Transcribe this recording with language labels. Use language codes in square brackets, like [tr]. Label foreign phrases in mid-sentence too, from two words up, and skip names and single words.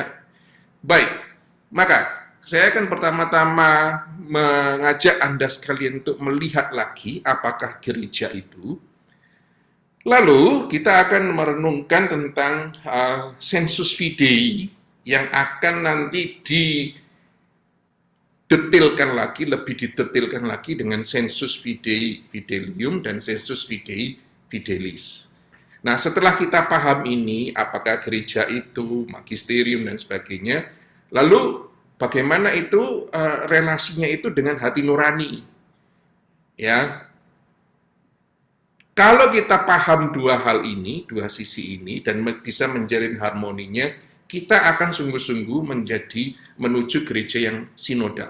[id] Baik, maka saya akan pertama-tama mengajak Anda sekalian untuk melihat lagi apakah gereja itu. Lalu kita akan merenungkan tentang [la] sensus fidei [id] yang akan nanti lebih didetailkan lagi dengan [la] sensus fidei fidelium [id] dan [la] sensus fidei fidelis. [id] Nah, setelah kita paham ini, apakah gereja itu, magisterium dan sebagainya, lalu bagaimana itu relasinya itu dengan hati nurani? Ya, kalau kita paham dua hal ini, dua sisi ini, dan bisa menjalin harmoninya, kita akan sungguh-sungguh menuju gereja yang sinodal.